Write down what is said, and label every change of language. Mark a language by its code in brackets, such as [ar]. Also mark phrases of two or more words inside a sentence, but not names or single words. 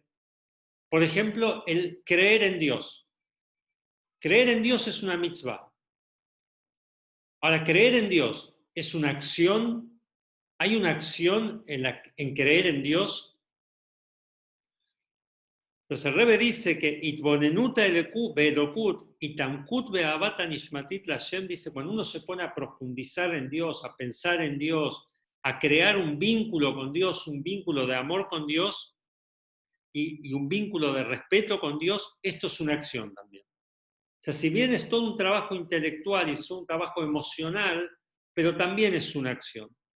[es] Por ejemplo, el creer en Dios. Creer en Dios es una mitzvah. Ahora, creer en Dios es una acción. ¿Hay una acción en creer en Dios? Entonces el Rebbe dice que [he] התבוננות אלקות [es] y [he] העמקות באהבה נשמתית לה, [es] dice, cuando uno se pone a profundizar en Dios, a pensar en Dios, a crear un vínculo con Dios, un vínculo de amor con Dios y un vínculo de respeto con Dios, esto es una acción también. O sea, si bien es todo un trabajo intelectual y es un trabajo emocional, pero también es una acción.